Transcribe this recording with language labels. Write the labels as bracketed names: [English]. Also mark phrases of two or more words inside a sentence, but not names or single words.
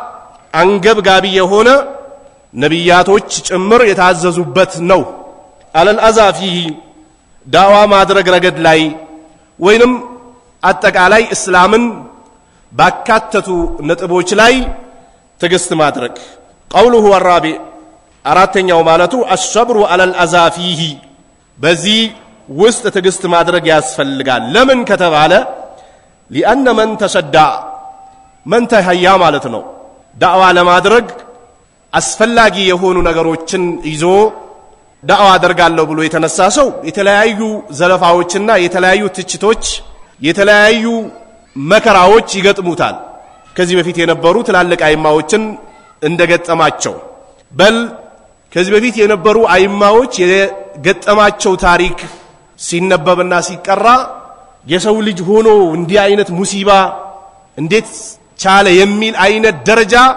[Amharic] አንገብጋቢ የሆነ ነብያቶች ጭምር የታዘዙበት ነው አለል አዛፊ ዳዋ ማድረግ ረገድ ላይ ወይንም አጠቃላይ እስላምን ባካተቱ ነጥቦች ላይ ትግስት ማድረግ [Arabic] قوله الرابع [Amharic] አራተኛው ማለቱ [Arabic] الصبر على الأذى [Amharic] በዚህ ውስጥ ትግስት ማድረግ ያስፈልጋል ለምን ከተባለ [Arabic] لأن من تصدع [Amharic] من ተህያ ማለት ነው ዳዋ ለማድረግ አስፈላጊ የሆኑ ነገሮችን ይዞ ዳዋ አደርጋለሁ ብሎ የተነሳ ሰው የተለያዩ ዘለፋዎችና የተለያዩ ትችቶች የተለያዩ መከራዎች ይገጥሙታል ከዚህ በፊት የነበሩ ትላልቅ አይማዎችን እንደገጠማቸው በል ከዚህ በፊት የነበሩ አይማዎች የገጠማቸው ታሪክ ሲነበብና ሲቀራ የሰው ልጅ ሆኖ እንዲህ አይነት ሙሲባ እንዴት ቻለ የሚል አይነት ደረጃ